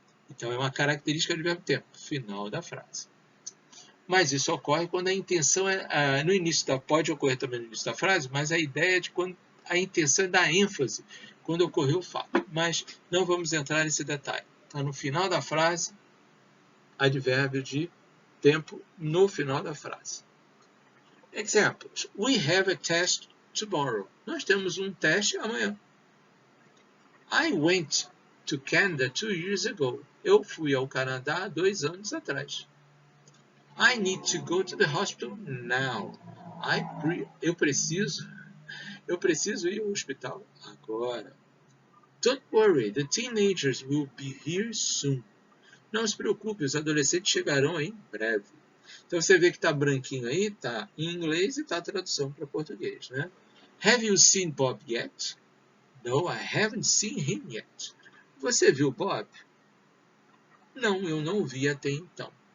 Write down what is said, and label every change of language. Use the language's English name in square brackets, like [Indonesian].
[Portuguese] Então, é uma característica do advérbio tempo, final da frase. Mas isso ocorre quando a intenção no início pode ocorrer também no início da frase, mas a ideia é de quando a intenção é dar ênfase quando ocorreu o fato. Mas não vamos entrar nesse detalhe. Está no final da frase, advérbio de tempo no final da frase. Examples. [English] We have a test tomorrow. [Portuguese] Nós temos um teste amanhã. [English] I went to Canada 2 years ago. [Portuguese] Eu fui ao Canadá 2 anos atrás. [English] I need to go to the hospital now. [Portuguese] Eu preciso ir ao hospital agora. [English] Don't worry, the teenagers will be here soon. [Portuguese] Não se preocupe, os adolescentes chegarão aí em breve. Então você vê que está branquinho aí, está em inglês e está a tradução para português, né? [English] Have you seen Bob yet? No, I haven't seen him yet. [Portuguese] Você viu Bob? Não, eu não o vi até então.